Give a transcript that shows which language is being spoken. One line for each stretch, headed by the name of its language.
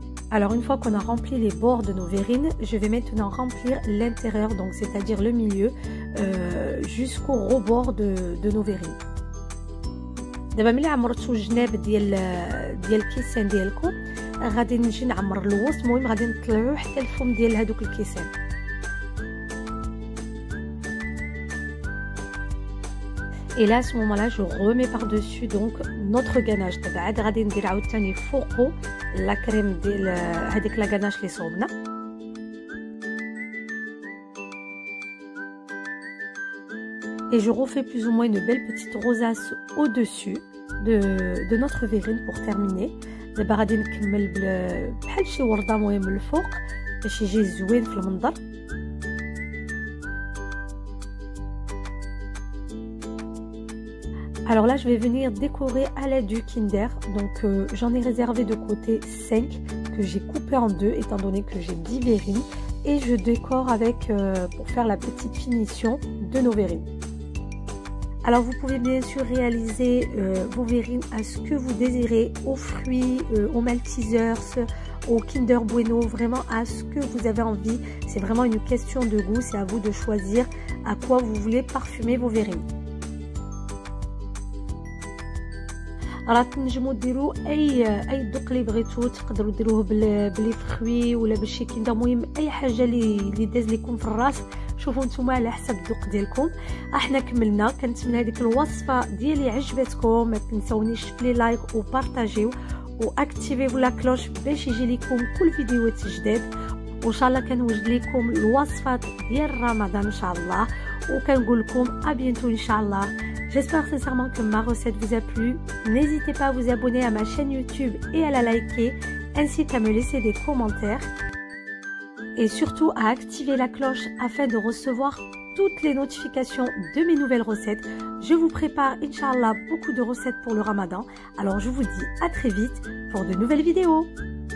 French: Alors une fois qu'on a rempli les bords de nos verrines, je vais maintenant remplir l'intérieur, donc c'est-à-dire le milieu, jusqu'au rebord de nos verrines.
Arabic: دابا ملي عمرتو الجناب ديال الكيسان ديالكم غادي نجي نعمر الوسط. المهم غادي نطلعو حتى الفم ديال هذوك الكيسان.
French: Et là à ce moment-là je remets par-dessus donc notre ganache.
Arabic: دابا عاد غادي ندير عاوتاني فوقو لا كريم ديال هذيك لا غاناش اللي صوبنا.
French: Et je refais plus ou moins une belle petite rosace au-dessus de notre verrine pour terminer.
Arabic: دابا غادي نكمل بحال شي ورده مهم الفوق باش يجي زوين في المنظر.
French: Alors là je vais venir décorer à l'aide du Kinder. Donc j'en ai réservé de côté 5 que j'ai coupé en deux étant donné que j'ai 10 verrines, et je décore avec pour faire la petite finition de nos verrines. Alors vous pouvez bien sûr réaliser vos verrines à ce que vous désirez, aux fruits, aux Maltesers, au Kinder Bueno, vraiment à ce que vous avez envie. C'est vraiment une question de goût, c'est à vous de choisir à quoi vous voulez parfumer vos verrines.
Arabic: راه تنجموا ديروا اي ذوق اللي بغيتو، تقدروا ديروه بلي فخوي ولا بشي كيندا. المهم اي حاجه اللي داز لكم في الراس، شوفوا نتوما على حسب الذوق ديالكم. احنا كملنا. كنتمنى هذيك الوصفه ديالي عجبتكم. ما تنسونيش في لايك وبارطاجيو واكتيفيو لا كلوش باش يجي لكم كل فيديوهات جداد. وان شاء الله كنوجد لكم الوصفات ديال رمضان ان شاء الله، وكنقول لكم ا بيانتو ان شاء الله.
French: J'espère sincèrement que ma recette vous a plu. N'hésitez pas à vous abonner à ma chaîne YouTube et à la liker, ainsi qu'à me laisser des commentaires. Et surtout à activer la cloche afin de recevoir toutes les notifications de mes nouvelles recettes. Je vous prépare, Inch'Allah, beaucoup de recettes pour le Ramadan. Alors je vous dis à très vite pour de nouvelles vidéos.